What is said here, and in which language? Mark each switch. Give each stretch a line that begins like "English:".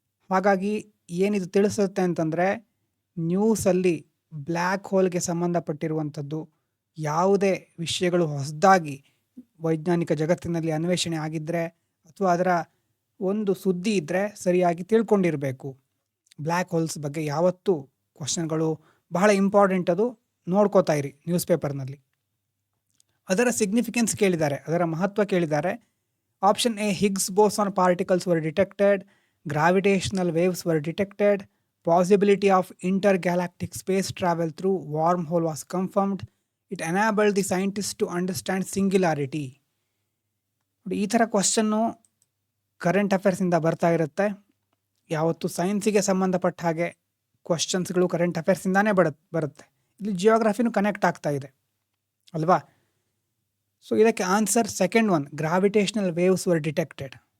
Kannada: ಹಾಗಾಗಿ ಏನಿದು ತಿಳಿಸುತ್ತೆ ಅಂತಂದರೆ, ನ್ಯೂಸಲ್ಲಿ ಬ್ಲ್ಯಾಕ್ ಹೋಲ್ಗೆ ಸಂಬಂಧಪಟ್ಟಿರುವಂಥದ್ದು ಯಾವುದೇ ವಿಷಯಗಳು ಹೊಸದಾಗಿ ವೈಜ್ಞಾನಿಕ ಜಗತ್ತಿನಲ್ಲಿ ಅನ್ವೇಷಣೆ ಆಗಿದ್ದರೆ ಅಥವಾ ಅದರ ಒಂದು ಸುದ್ದಿ ಇದ್ದರೆ ಸರಿಯಾಗಿ ತಿಳ್ಕೊಂಡಿರಬೇಕು. ಬ್ಲ್ಯಾಕ್ ಹೋಲ್ಸ್ ಬಗ್ಗೆ ಯಾವತ್ತೂ ಕ್ವಶನ್ಗಳು ಬಹಳ ಇಂಪಾರ್ಟೆಂಟ್. ಅದು ನೋಡ್ಕೋತಾ ಇರಿ ನ್ಯೂಸ್ ಪೇಪರ್ನಲ್ಲಿ. ಅದರ ಸಿಗ್ನಿಫಿಕೆನ್ಸ್ ಕೇಳಿದ್ದಾರೆ, ಅದರ ಮಹತ್ವ ಕೇಳಿದ್ದಾರೆ. Option A,
English: Higgs boson particles were detected, gravitational waves were detected, possibility of intergalactic space travel through wormhole was confirmed, it enabled the scientists to understand singularity.
Kannada: ಈ ಥರ ಕ್ವಶನ್ನು ಕರೆಂಟ್ ಅಫೇರ್ಸಿಂದ ಬರ್ತಾ ಇರುತ್ತೆ. ಯಾವತ್ತು ಸೈನ್ಸಿಗೆ ಸಂಬಂಧಪಟ್ಟ ಹಾಗೆ ಕ್ವಶನ್ಸ್ಗಳು ಕರೆಂಟ್ ಅಫೇರ್ಸಿಂದಾನೇ ಬರುತ್ತೆ. ಇಲ್ಲಿ ಜಿಯೋಗ್ರಫಿನೂ ಕನೆಕ್ಟ್ ಆಗ್ತಾ ಇದೆ ಅಲ್ವಾ? ಸೊ ಇದಕ್ಕೆ answer second one,
English: Gravitational waves were detected.